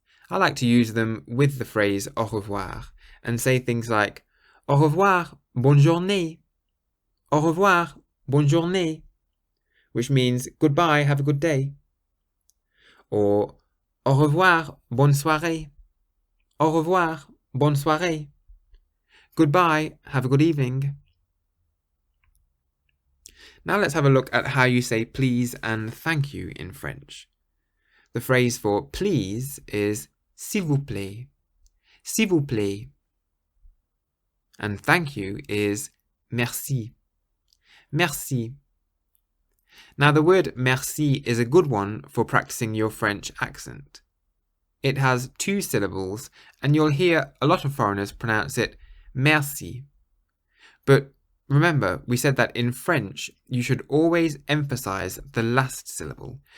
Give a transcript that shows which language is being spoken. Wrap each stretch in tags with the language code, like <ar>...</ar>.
<en>I like to use them with the phrase au revoir and say things like</en> <fr>au revoir, bonne journée, au revoir, bonne journée,</fr> <en>which means goodbye, have a good day, or</en> <fr>au revoir, bonne soirée, au revoir, bonne soirée,</fr> <en>goodbye, have a good evening. Now let's have a look at how you say please and thank you in French. The phrase for please is</en> <fr>s'il vous plaît, s'il vous plaît,</fr> <en>and thank you is merci, merci. Now the word merci is a good one for practicing your French accent. It has two syllables, and you'll hear a lot of foreigners pronounce it merci. But Remember, we said that in French, you should always emphasize the last syllable.</en>